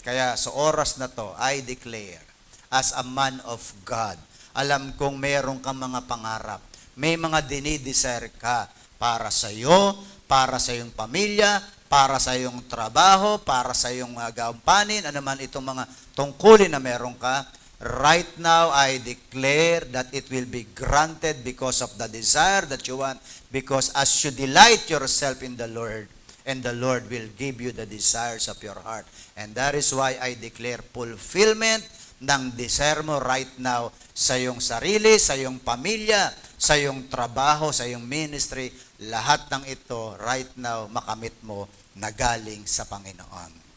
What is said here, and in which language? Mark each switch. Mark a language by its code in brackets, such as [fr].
[tl] Kaya sa oras na to, [en] I declare, as a man of God, [tl] alam kong meron kang mga pangarap. May mga dinidesire ka para sa iyo, para sa iyong pamilya, para sa iyong trabaho, para sa iyong gawampanin, ano man itong mga tungkulin na meron ka. [en] Right now, I declare that it will be granted because of the desire that you want, because as you delight yourself in the Lord, and the Lord will give you the desires of your heart. And that is why I declare fulfillment ng desire mo right now [tl] sa iyong sarili, sa iyong pamilya, sa iyong trabaho, sa iyong ministry. Lahat ng ito [en] right now [tl] makamit mo na galing sa Panginoon.